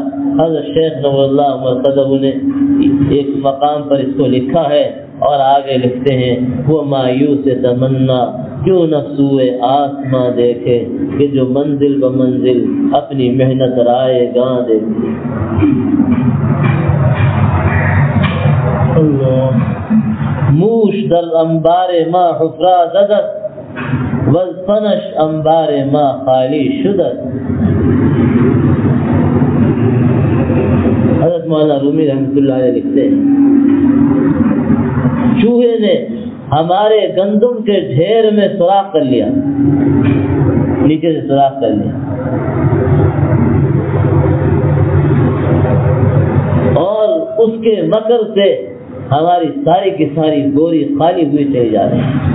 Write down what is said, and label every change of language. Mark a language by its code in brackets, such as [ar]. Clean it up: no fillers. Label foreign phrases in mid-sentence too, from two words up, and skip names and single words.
[ur] حضرت شیخ نور اللہ عمر قدب نے ایک مقام پر اس کو لکھا ہے اور آگے لکھتے ہیں، وہ مایوس تمنا کیوں نہ سوئے آسماں دیکھے، کہ جو منزل بمنزل اپنی محنت رائے گاں دیکھے۔ [fa] موش در انبار ما حفرا زدت، والفنش انبار ما خالی شدت۔ [ur] حضرت مولانا رومی رحمۃ اللہ علیہ لکھتے ہیں، چوہے نے ہمارے گندم کے ڈھیر میں سوراخ کر لیا، نیچے سے سوراخ کر لیا، اور اس کے مکر سے ہماری ساری کی ساری گوری خالی ہوئی چلی جا رہی ہے۔